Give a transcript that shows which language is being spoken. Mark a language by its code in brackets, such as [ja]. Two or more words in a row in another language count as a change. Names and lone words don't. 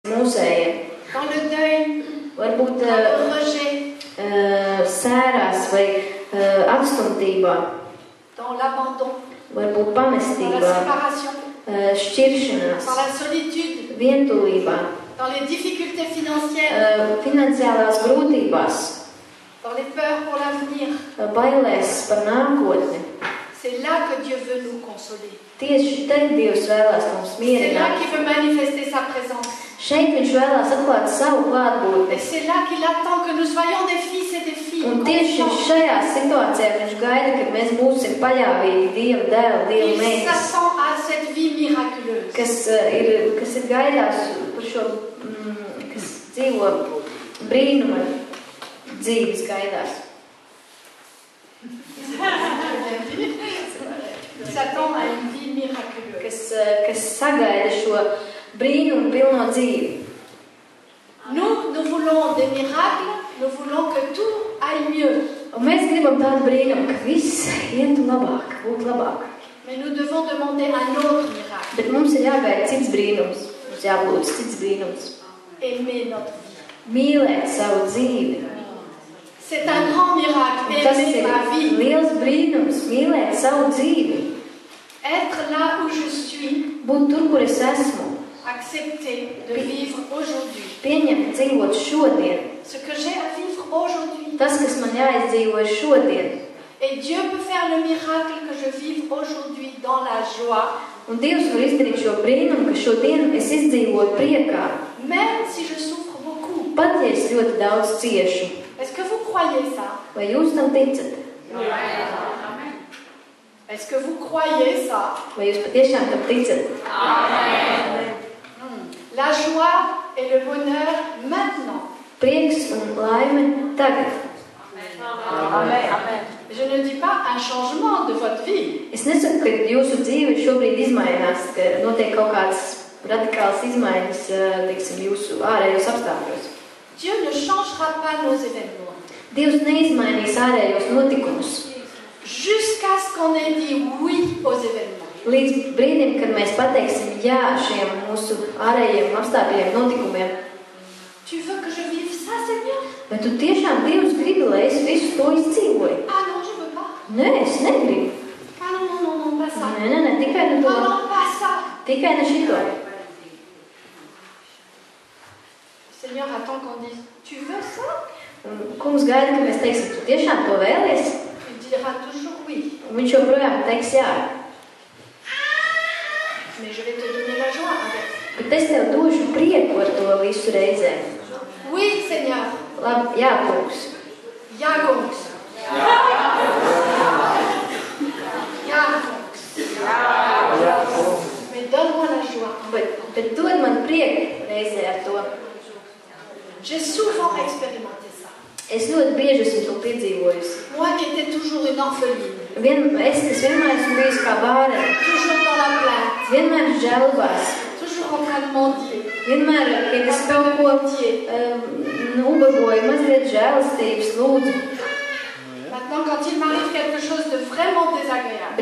[lv] mūsējiem. [fr] Dans le deuil, [lv] Varbūt [fr] dans le rejet, [lv] sērās vai atstumtībā, [fr] dans l'abandon, [lv] varbūt [fr] dans la [lv] pamestībā, [fr] séparation, [lv] šķiršanās, [fr] dans la solitude, [lv] vientulībā, [fr] dans les difficultés financières, [lv] finansiālās grūtībās, [fr] dans les peurs pour l'avenir. [lv] bailēs par nākotni. [fr] C'est là que Dieu veut nous consoler. [lv] Tieši te Dievs vēlās mums [fr] C'est là [lv] mierināt. [fr] qu'il veut manifester sa présence. [lv] Šeit viņš vēlās atklāt savu [fr] Et [lv] klātbūtni. [fr] c'est là qu'il attend que nous soyons des fils et des filles. [lv] Un tieši [fr] confiants. [lv] šajā situācijā viņš gaida, kad mēs būsim paļāvīgi Dieva dēli, Dieva [fr] Il [lv] meitas, [fr] s'attend à cette vie miraculeuse. [lv] kas ir gaidās par šo, kas dzīvo brīnuma dzīves gaidās. [fr] Il s'attend à une vie miraculeuse. [lv] Kas sagaida šo brīnumu pilno dzīvi. [fr] Nous voulons des miracles, nous voulons que tout aille mieux. [lv] Un mēs gribam tādu brīnumu, ka viss ietu labāk, būtu labāk. [fr] Mais nous devons demander un autre miracle. [lv] Bet mums ir jāgaida cits brīnums. Mums jābūt cits brīnums. [fr] Aimer notre vie. [lv] Mīlēt savu dzīvi. [fr] C'est un grand miracle, [lv] Un tas [fr] aimer [lv] ir [fr] ma vie. [lv] liels brīnums, mīlēt savu dzīvi. [fr] Être là où je suis, [lv] Būt tur, kur es esmu. [fr] accepter de vivre aujourd'hui. [lv] Pieņemt, dzīvot šodien. [fr] Ce que j'ai à vivre aujourd'hui. [lv] Tas, kas man jāizdzīvo šodien. [fr] Et Dieu peut faire le miracle que je vive aujourd'hui dans la joie, [lv] Un Dievs var izdarīt šo brīnumu, ka šodien es izdzīvoju priekā. [fr] même si je souffre beaucoup. [lv] Pat, ja es ļoti daudz ciešu. [fr] Est-ce que vous croyez ça? [lv] Vai jūs tam ticat? [fr] Est-ce que vous croyez ça? [lv] Vai jūs patiešām tam ticat? [fr] La joie et le bonheur maintenant. [lv] Prieks un laime tagad. [fr] Je ne dis pas un changement de votre vie. [lv] Es nesaku, ka jūsu dzīve šobrīd izmainās, ka notiek kaut kādas radikālas izmaiņas, teiksim, jūsu ārējos apstākļos. [fr] Dieu ne changera pas nos événements. [lv] Dievs neizmainīs ārējos notikumus. [fr] Jusqu'à ce qu'on ait dit oui aux événements. [lv] Līdz brīdim, kad mēs pateiksim jā šiem mūsu ārējiem apstākļiem, notikumiem. [fr] Tu veux que je vive ça, Seigneur? [lv] Bet tu tiešām Dievs gribi, lai es visu to izdzīvoju? [fr] Ah non, je veux pas. [lv] Nē, es negribu. [fr] Ah non, non, non, non, pas ça. [lv] Nē, tikai ne to. [fr] Ah non, pas ça. [lv] Tikai ne šito. [fr] Seigneur attend qu'on dise, tu veux ça? [lv] Un kungs gaida, ka mēs teiksim, tu tiešām to vēlies? [fr] Il dira toujours oui. [lv] Un viņš joprojām teiks jā. [fr] Mais je vais te donner la joie avec. [lv] Bet es tev došu prieku ar to visu reizē. [fr] Oui, Seigneur. [lv] Labi, jā, kungs. Ja, kungs. Ja, kungs. [fr] Mais donne-moi la joie. [lv] Bet dod man prieku reizē ar to. [fr] J'ai souvent expérimenté ça. [lv] Es ļoti bieži esmu to piedzīvojusi. [fr] Moi qui étais toujours une orpheline. [lv] Es vienmēr esmu bijusi kā bārene. [fr] Toujours dans la plainte. [lv] Vienmēr žēlbās. [fr] Toujours en train de mendier. [lv] Vienmēr, kad es kaut ko ubagoju, mazliet žēlastības lūdzu. [fr] Maintenant, quand il m'arrive quelque chose de vraiment désagréable,